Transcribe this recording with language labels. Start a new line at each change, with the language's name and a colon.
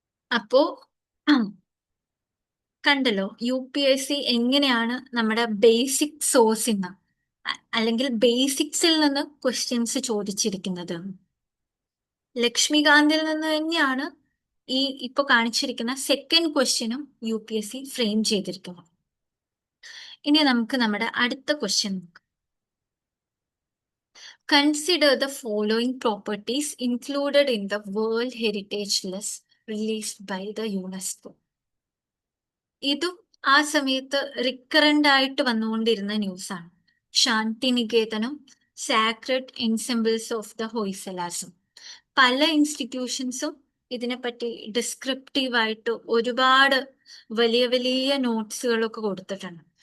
Malayalam: അപ്പോ കണ്ടല്ലോ UPSC എങ്ങനെയാണ് നമ്മുടെ ബേസിക് സോഴ്സിൽ നിന്ന് അല്ലെങ്കിൽ ബേസിക്സിൽ നിന്ന് ക്വസ്റ്റ്യൻസ് ചോദിച്ചിരിക്കുന്നത്. ലക്ഷ്മികാന്തിൽ നിന്ന് തന്നെയാണ് ഈ ഇപ്പൊ കാണിച്ചിരിക്കുന്ന സെക്കൻഡ് ക്വസ്റ്റ്യനും UPSC ഫ്രെയിം ചെയ്തിരിക്കുന്നത്. ഇനി നമുക്ക് നമ്മുടെ അടുത്ത ക്വസ്റ്റ്യൻ നോക്കാം.
English: Consider the following properties included in the World Heritage List released by the UNESCO.
Malayalam: ഇതും ആ സമയത്ത് റിക്കറന്റ് ആയിട്ട് വന്നുകൊണ്ടിരുന്ന ന്യൂസാണ്. ശാന്തിനികേതനും സാക്രഡ് എൻസെമ്പിൾസ് ഓഫ് ദ ഹൊയ്സലാസും. പല ഇൻസ്റ്റിറ്റ്യൂഷൻസും ഇതിനെപ്പറ്റി ഡിസ്ക്രിപ്റ്റീവായിട്ട് ഒരുപാട് വലിയ വലിയ നോട്ട്സുകളൊക്കെ കൊടുത്തിട്ടുണ്ട്.